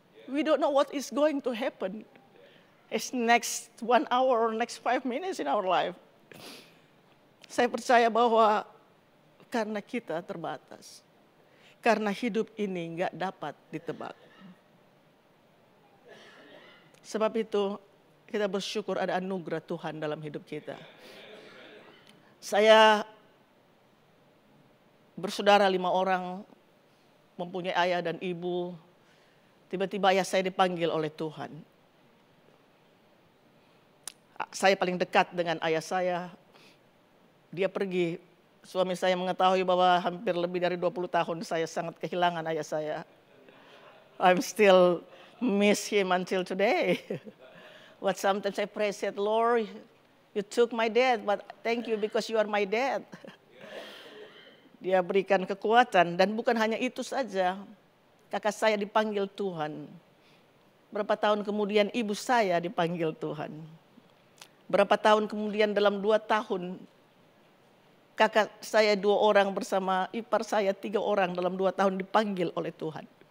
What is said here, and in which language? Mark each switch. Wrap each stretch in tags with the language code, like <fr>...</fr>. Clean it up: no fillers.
<en>We don't know what is going to happen. It's next 1 hour or next 5 minutes in our life.</en> <id>Saya percaya bahwa karena kita terbatas. Karena hidup ini nggak dapat ditebak. Sebab itu kita bersyukur ada anugerah Tuhan dalam hidup kita. Saya bersaudara 5 orang mempunyai ayah dan ibu. Tiba-tiba ayah saya dipanggil oleh Tuhan. Saya paling dekat dengan ayah saya. Dia pergi. Suami saya mengetahui bahwa hampir lebih dari 20 tahun saya sangat kehilangan ayah saya.</id> <en>I'm still miss him until today. But sometimes I pray, said, Lord, you took my dad, but thank you because you are my dad.</en> <id>Dia berikan kekuatan, dan bukan hanya itu saja. Kakak saya dipanggil Tuhan. Berapa tahun kemudian ibu saya dipanggil Tuhan. Berapa tahun kemudian dalam 2 tahun, kakak saya 2 orang bersama ipar saya 3 orang dalam 2 tahun dipanggil oleh Tuhan.</id>